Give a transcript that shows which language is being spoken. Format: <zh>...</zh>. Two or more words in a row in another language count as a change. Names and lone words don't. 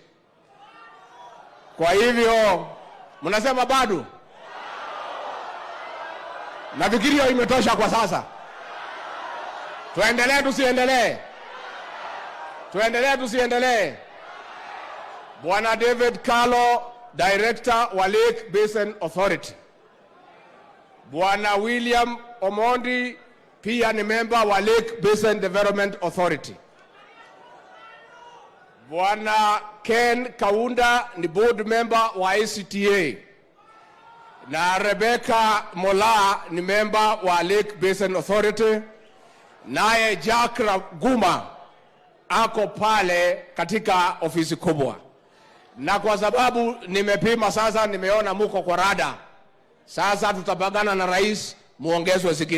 <sw>Kwa hivyo mnasema bado? Nafikiri hiyo imetosha kwa sasa. Tuendelee tusiendelee? Tuendelee tusiendelee? Bwana David Carlo, director wa Lake Basin Authority. Bwana William Omondi pia ni member wa Lake Basin Development Authority. Bwana Ken Kaunda ni</sw> <en>board member</en> <sw>wa ICTA. Na Rebecca Mola ni member wa Lake Basin Authority. Naye Jack Raguma ako pale katika ofisi kubwa. Na kwa sababu nimepima sasa, nimeona muko kwa rada, sasa tutabagana na rais, muongezwe zingine.</sw>